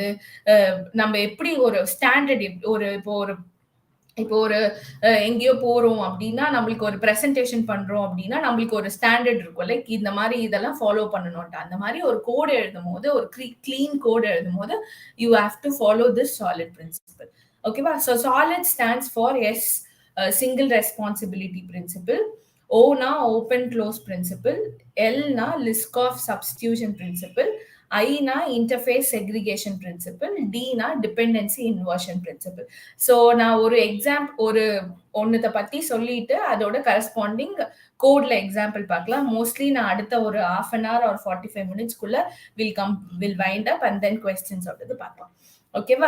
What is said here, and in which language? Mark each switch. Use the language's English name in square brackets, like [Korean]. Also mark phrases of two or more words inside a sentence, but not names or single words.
[Tamil] நம்ம எப்படி ஒரு ஸ்டாண்டர்ட், இப்போ ஒரு எங்கேயோ போறோம் அப்படின்னா நம்மளுக்கு ஒரு ப்ரெசன்டேஷன் பண்றோம் அப்படின்னா நம்மளுக்கு ஒரு ஸ்டாண்டர்ட் இருக்கும், லைக் இந்த மாதிரி இதெல்லாம் ஃபாலோ பண்ணணும்ட்டு. அந்த மாதிரி ஒரு கோடு எழுதும் போது, ஒரு [English] clean code [Tamil] எழுதும் போது [English] you have to follow this SOLID principle. ஓகேவா? so SOLID stands for S single responsibility principle, O na open close principle, L na Liskov substitution principle, ஐனா interface segregation principle, டினா dependency inversion principle. [Tamil] ஸோ நான் ஒரு ஒன்னுத்த பத்தி சொல்லிட்டு அதோட கரஸ்பாண்டிங் கோட்ல எக்ஸாம்பிள் பார்க்கலாம். மோஸ்ட்லி நான் அடுத்த ஒரு [English] half an hour or 45 minutes [Tamil] க்குள்ள [English] will wind up and then questions [Tamil] பார்ப்போம். ஓகேவா?